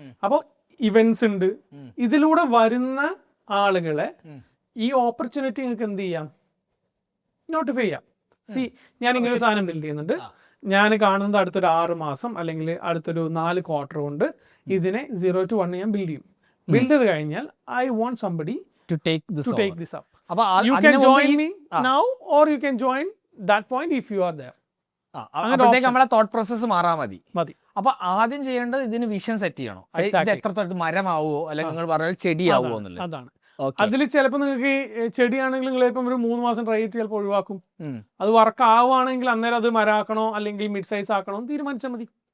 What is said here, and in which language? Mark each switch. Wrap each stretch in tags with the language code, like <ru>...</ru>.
<ml>അപ്പോൾ ഇവന്റ്സ് ഉണ്ട്. ഇതിലൂടെ വരുന്ന ആളുകളെ ഈ ഓപ്പർച്യൂണിറ്റി നിങ്ങൾക്ക് എന്ത് ചെയ്യാം? നോട്ടിഫൈ ചെയ്യാം. ഞാൻ ഇങ്ങനെ ഒരു സാധനം ബിൽഡ് ചെയ്യുന്നുണ്ട്, ഞാൻ കാണുന്നത് അടുത്തൊരു 6 മാസം അല്ലെങ്കിൽ അടുത്തൊരു 4 ക്വാർട്ടർ കൊണ്ട് ഇതിനെ 0 to 1 ഞാൻ ബിൽഡ് ചെയ്യും. ബിൽഡ് ചെയ്ത് കഴിഞ്ഞാൽ</ml> <en>I want somebody to take this up. You can join me now or you can join that point if you are there.</en> <ml>അപ്പോഴത്തേക്ക് നമ്മളെ തോട്ട് പ്രോസസ്സ് മാറാൻ മതി. അപ്പൊ ആദ്യം ചെയ്യേണ്ടത് ഇതിന് വിഷൻ സെറ്റ് ചെയ്യണം. ഇത് എത്രത്തോളം മരമാവോ അല്ലെങ്കിൽ നിങ്ങൾ പറഞ്ഞ ചെടിയാവോ എന്നുള്ളത്. അതാണ്. അതിൽ ചിലപ്പോൾ നിങ്ങൾക്ക് ചെടിയാണെങ്കിൽ നിങ്ങൾ ഇപ്പം ഒരു 3 മാസം ട്രൈ ചെയ്ത് ചിലപ്പോൾ ഒഴിവാക്കും. അത് വർക്ക് ആവുകയാണെങ്കിൽ അന്നേരം അത് മരാക്കണോ അല്ലെങ്കിൽ മിഡ് സൈസ് ആക്കണോ തീരുമാനിച്ചാൽ മതി.</ml>